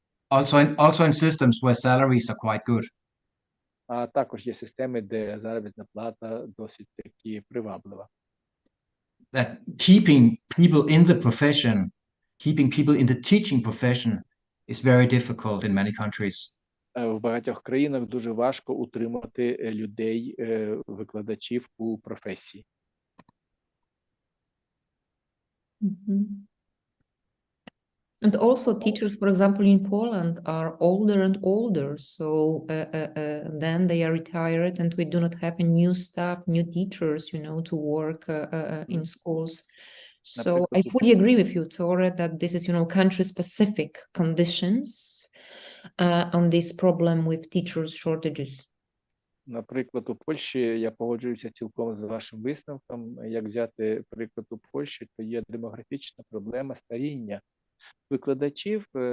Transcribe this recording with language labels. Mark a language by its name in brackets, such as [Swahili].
[English] Also in systems where salaries are quite good. [Ukrainian] А також є системи, де заробітна плата досить таки приваблива. [English] That keeping people in the profession, keeping people in the teaching profession is very difficult in many countries. [Ukrainian] В багатьох країнах дуже важко утримати людей, викладачів у професії. [English] And also teachers, for example, in Poland are older and older, so then they are retired and we do not have a new staff, new teachers, you know, to work in schools. So I fully agree with you, Tore, that this is, you know, country-specific conditions on this problem with teachers' shortages. [Ukrainian] Наприклад, у Польщі я погоджуюся цілком з вашим висновком. Як взяти приклад у Польщі, то є демографічна проблема старіння викладачів.